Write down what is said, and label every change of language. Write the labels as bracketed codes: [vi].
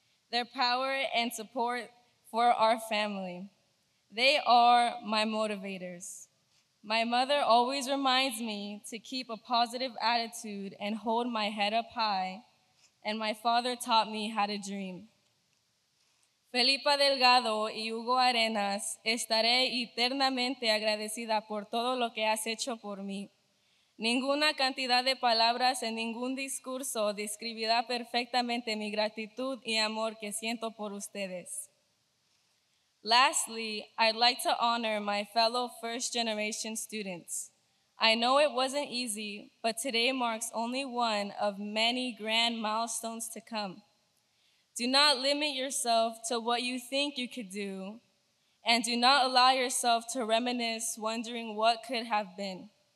[en] Their power and support for our family. They are my motivators. My mother always reminds me to keep a positive attitude and hold my head up high, and my father taught me how to dream. [es] Felipa Delgado y Hugo Arenas, estaré eternamente agradecida por todo lo que has hecho por mí. Ninguna cantidad de palabras en ningún discurso describirá perfectamente mi gratitud y amor que siento por ustedes. [en] Lastly, I'd like to honor my fellow first-generation students. I know it wasn't easy, but today marks only one of many grand milestones to come. Do not limit yourself to what you think you could do, and do not allow yourself to reminisce wondering what could have been.